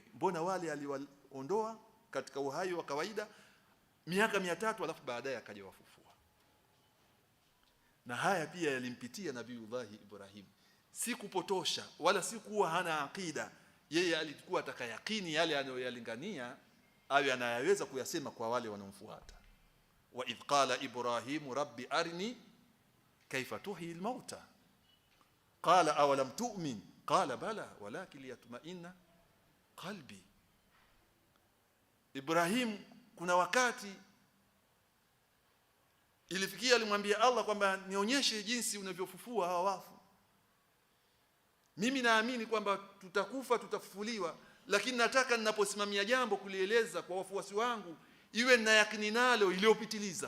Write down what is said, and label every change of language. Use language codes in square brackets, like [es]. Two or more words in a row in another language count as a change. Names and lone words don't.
[sw] Mbona wale aliwaondoa katika uhai wa kawaida miaka 300 alafu baadaye akaja wafufua. Na haya pia yalimpitia Nabiiullah Ibrahim, si kupotosha wala si kuwa hana akida. Yeye alikuwa atakayakini yale anayoyalingania awe anayaweza kuyasema kwa wale wanaomfuata. [ar] وإذ قال إبراهيم رب أرني كيف تحيي الموتى قال أولم تؤمن قال بلى ولكن ليطمئن قلبي. [sw] Ibrahim kuna wakati ilifikia alimwambia Allah kwamba nionyeshe jinsi unavyofufua hawa wafu. Mimi naamini kwamba tutakufa, tutafufuliwa, lakini nataka ninaposimamia jambo kulieleza kwa wafuasi wangu iwe na yakini nalo iliyopitiliza.